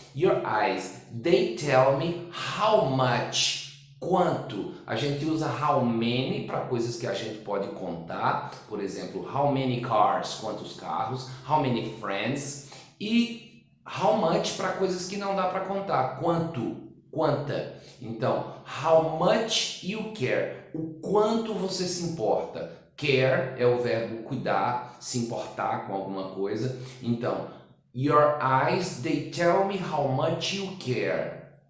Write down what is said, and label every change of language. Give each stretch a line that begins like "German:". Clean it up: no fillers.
English: Your eyes, they tell me how much.
Portuguese: Quanto? A gente usa how many para coisas que a gente pode contar, por exemplo, how many cars, quantos carros, how many friends, e how much para coisas que não dá para contar, quanto, quanta. Então,
English: how much you care,
Portuguese: o quanto você se importa. Care é o verbo cuidar, se importar com alguma coisa. Então,
English: your eyes, they tell me how much you care.